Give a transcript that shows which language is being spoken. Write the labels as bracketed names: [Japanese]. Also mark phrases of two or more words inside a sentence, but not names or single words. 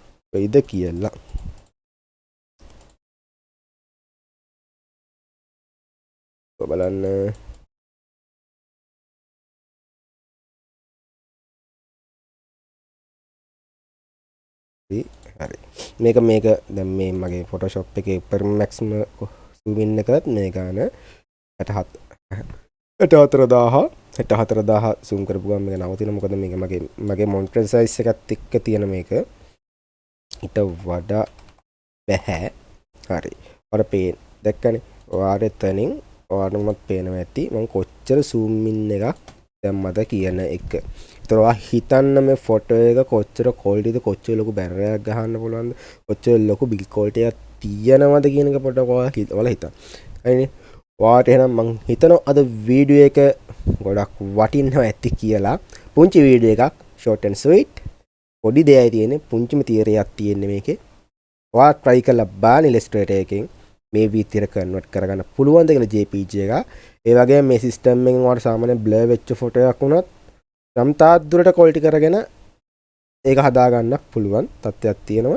[Sinhala] වෙයිද කියලා. බලන්න. හරි. මේක දැන් මේ මගේ Photoshop එකේ [English] per maximum zoom in [Sinhala] කරත් මේ ගාන 64000 zoom කරපු ගමන් මේක නවතින. මොකද මේක මගේ monitor size එකත් එක්ක තියෙන මේක ඊට වඩා බෑ. හරි. ඔයාලා පේන දැක්කනේ. ඔයාලට එතනින් ඔයාලටමත් පේනවා ඇති මම කොච්චර [English] zoom in [Sinhala] එකක් දැම්මද කියන එක. ඒතර ඔයා හිතන්න මේ ෆොටෝ එක කොච්චර quality ද, කොච්චර ලොකු banner එකක් ගහන්න පුළුවන්ද, කොච්චර ලොකු [English] build quality [Sinhala] එකක් තියෙනවද කියන එක පොඩ්ඩක් ඔයාලා හිතන්න. හරිනේ. ඔයාට එහෙනම් මං හිතනවා අද වීඩියෝ එක ගොඩක් වටිනවා ඇති කියලා. පුංචි වීඩියෝ එකක් [English] short and sweet. [Sinhala] පොඩි දෙයයි තියෙන්නේ, පුංචිම තියරයක් තියෙන්නේ මේකේ. ඔයා try කරලා බලන්න Illustrator එකෙන් මේ විදිහට convert කරගන්න පුළුවන්ද කියලා JPG එක. ඒ වගේම මේ system එකෙන් ඔයාලට සාමාන්‍ය blur වෙච්ච ෆොටෝ එකක් වුණත් නම් තාත් දුරට quality කරගෙන ඒක හදා ගන්න පුළුවන් තත්ත්වයක් තියෙනවා.